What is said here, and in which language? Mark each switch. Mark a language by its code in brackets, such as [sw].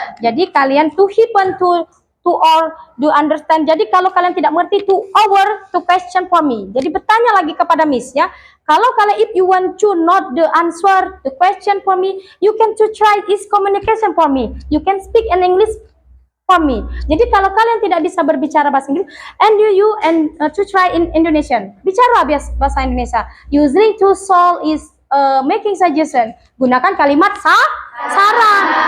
[id] Jadi kalian [en] to or do understand. [id] Jadi kalau kalian tidak mengerti [en] to question for me. [id] Jadi bertanya lagi kepada Miss ya. Kalau kalian [en] if you want to not the answer the question for me, you can to try is communication for me. You can speak in English for me. [id] Jadi kalau kalian tidak bisa berbicara bahasa Inggris, [en] and to try in Indonesian. [id] Bicara bahasa Indonesia. [en] Using to solve is making suggestion. [id] Gunakan kalimat saran.